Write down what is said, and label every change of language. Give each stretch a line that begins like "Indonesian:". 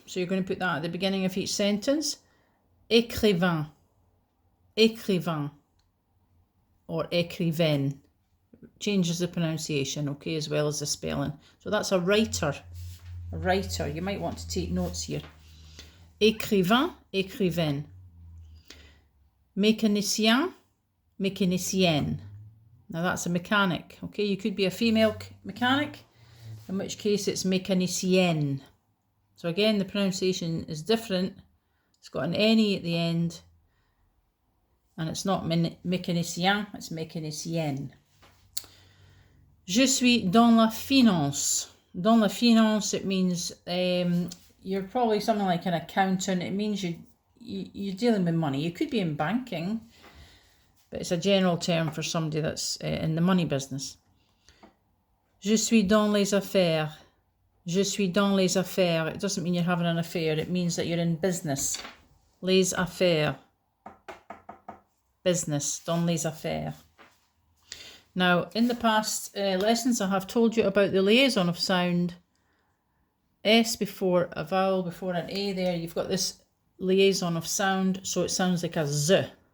English: So you're going to put that at the beginning of each sentence. Écrivain. Écrivain. Or écrivaine. Changes the pronunciation, okay, as well as the spelling. So that's a writer. A writer. You might want to take notes here.
French: Écrivain, écrivaine. Mécanicien, mécanicienne.
English: Now that's a mechanic, okay? You could be a female mechanic, in which case it's mécanicienne. So again, the pronunciation is different. It's got an N-E at the end, and it's not mécanicien, it's mécanicienne.
French: Je suis dans la finance.
English: Dans la finance, it means you're probably something like an accountant. It means you're dealing with money. You could be in banking, but it's a general term for somebody that's in the money business.
French: Je suis dans les affaires. Je suis dans les affaires.
English: It doesn't mean you're having an affair. It means that you're in business. Les affaires. Business. Dans les affaires. Now, in the past lessons, I have told you about the liaison of sound. S before a vowel, before an A there. You've got this liaison of sound, so it sounds like a Z.